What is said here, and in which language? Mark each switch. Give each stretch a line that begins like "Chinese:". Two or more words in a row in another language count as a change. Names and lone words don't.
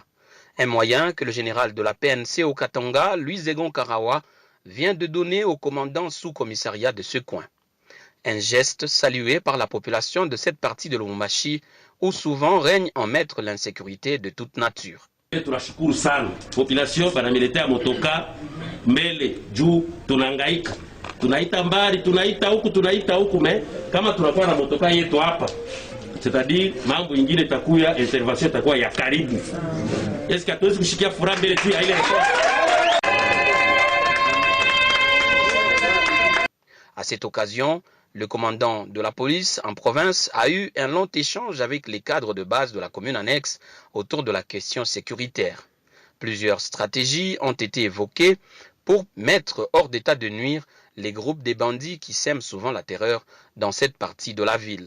French: Un moyen que le général de la PNC au Katanga, Louis Ségon Karawa, vient de donner au commandant sous-commissariat de ce coin. Un geste salué par la population de cette partie de Lubumbashi où souvent règne en maître l'insécurité de toute nature.
Swahili: Tunashukuru sana
French: population paramilitaire
Swahili: motoka mbele juu tunangaika. Tunaita mbali, tunaita huku me kama tunakuwa na motoka yetu hapa. C'est-à-dire mambo ingine itakuya, intervention itakuwa ya karibu. Est-ce que hatuwezi kushikia furaha mbele tu ya ile
French: À cette occasion, le commandant de la police en province a eu un long échange avec les cadres de base de la commune annexe autour de la question sécuritaire. Plusieurs stratégies ont été évoquées pour mettre hors d'état de nuire les groupes des bandits qui sèment souvent la terreur dans cette partie de la ville.